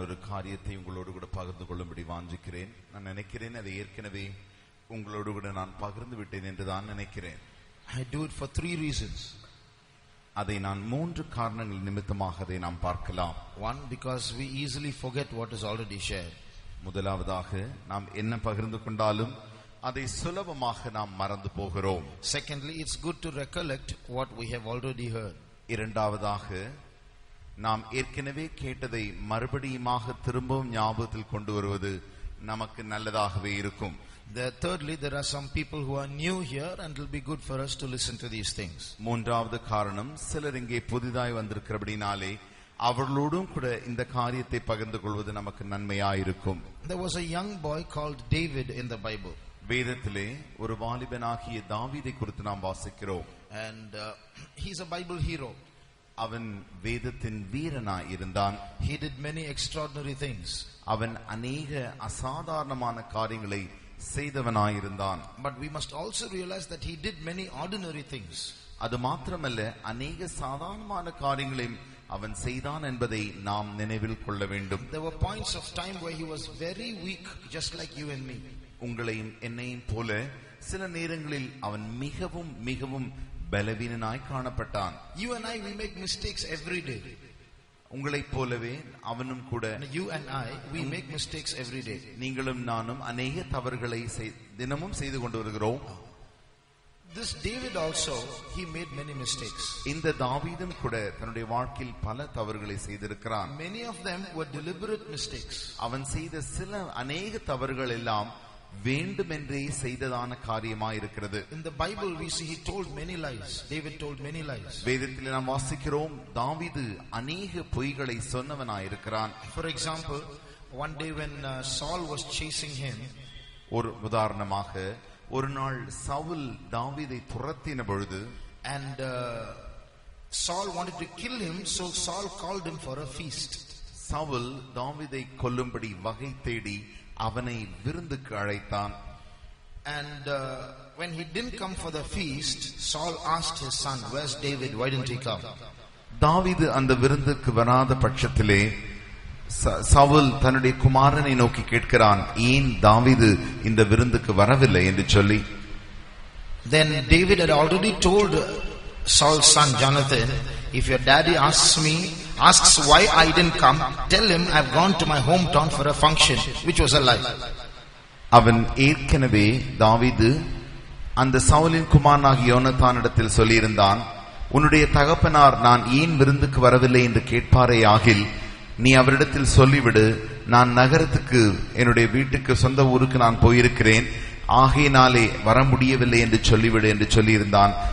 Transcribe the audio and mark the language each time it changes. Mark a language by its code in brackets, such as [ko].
[ta] காரியத்தை உங்களோடு கூட பகிர்ந்து கொள்ளும்படி வாஞ்சிக்கிறேன். நான் நினைக்கிறேன் அதை ஏற்கனவே உங்களோடு கூட நான் பகிர்ந்து விட்டேன் என்று தான் நினைக்கிறேன். [en] I do it for 3 reasons. [ta] அதை நான் 3 காரணங்கள் நிமித்தமாக அதை நாம் பார்க்கலாம். [en] One, because we easily forget what is already shared. [ta] முதலாவதாக நாம் என்ன பகிர்ந்து கொண்டாலும் அதை சுலபமாக நாம் மறந்து போகிறோம். [en] Secondly, it's good to recollect what we have already heard. [ta] இரண்டாவதாக நாம் ஏற்கனவே கேட்டதை மறுபடியுமாக திரும்பவும் ஞாபகத்தில் கொண்டு வருவது நமக்கு நல்லதாகவே இருக்கும். [en] Thirdly, there are some people who are new here and it will be good for us to listen to these things. [ta] மூன்றாவது காரணம், சிலர் இங்கே புதிதாய் வந்திருக்கிறபடினாலே அவர்களோடும் கூட இந்த காரியத்தை பகிர்ந்து கொள்வது நமக்கு நன்மையாயிருக்கும். [en] There was a young boy called David in the Bible. [ta] வேதத்திலே ஒரு வாலிபனாகிய தாவீதை குறித்து நாம் வாசிக்கிறோம். [en] And he's a Bible hero. [ta] அவன் வேதத்தின் வீரனாய் இருந்தான். [en] He did many extraordinary things. [ta] அவன் அநேக அசாதாரணமான காரியங்களை செய்தவனாய் இருந்தான். [en] But we must also realize that he did many ordinary things. [ta] அது மாத்திரமல்ல, அநேக சாதாரணமான காரியங்களையும் அவன் செய்தான் என்பதை நாம் நினைவில் கொள்ள வேண்டும். [en] There were points of time where he was very weak, just like you and me. [ta] உங்களையும் என்னையும் போல சில நேரங்களில் அவன் மிகவும் மிகவும் பலவீனனாய் காணப்பட்டான். [en] You and I, we make mistakes every day. [ta] உங்களைப் போலவே அவனும் கூட, [en] you and I, we make mistakes every day. [ta] நீங்களும் நானும் அநேக தவறுகளை தினமும் செய்து கொண்டு வருகிறோம். [en] This David also, he made many mistakes. [ta] இந்த தாவீதும் கூட தன்னுடைய வாழ்க்கையில் பல தவறுகளை செய்திருக்கிறான். [en] Many of them were deliberate mistakes. [ta] அவன் செய்த சில அநேக தவறுகள் எல்லாம் வேண்டுமென்றே செய்ததான காரியமாய் இருக்கிறது. [en] In the Bible we see he told many lies. David told many lies. [ta] வேதத்தில் நாம் வாசிக்கிறோம், தாவீது அநேக பொய்களை சொன்னவனாய் இருக்கிறான். [en] For example, one day when Saul was chasing him, [ta] ஒரு உதாரணமாக, ஒரு நாள் சவுல் தாவீதை துரத்தின பொழுது, [en] and Saul wanted to kill him, so Saul called him for a feast. [ta] Saul தாவீதை கொல்லும்படி வகை தேடி அவனை விருந்துக்கு அழைத்தான். [en] And when he didn't come for the feast, Saul asked his son, "Where's David? Why didn't he come?" [ta] தாவீது அந்த விருந்துக்கு வராத பட்சத்திலே சவுல் தன்னுடைய குமாரனை நோக்கி கேட்கிறான், ஏன் தாவீது இந்த விருந்துக்கு வரவில்லை என்று சொல்லி. [en] Then David had already told Saul's son Jonathan, "If your daddy asks why I didn't come, tell him I've gone to my hometown for a function," which was a lie. [ta] அவன் ஏற்கனவே தாவீது அந்த சவுலின் குமாரனாகிய யோனத்தானிடத்தில் சொல்லியிருந்தான், உன்னுடைய தகப்பனார் நான் ஏன் விருந்துக்கு வரவில்லை என்று கேட்பாரே ஆகில் நீ அவரிடத்தில் சொல்லிவிடு, நான் நகரத்துக்கு என்னுடைய வீட்டுக்கு சொந்த ஊருக்கு நான் போயிருக்கிறேன், ஆகையினாலே வர முடியவில்லை என்று சொல்லிவிடு என்று சொல்லியிருந்தான்.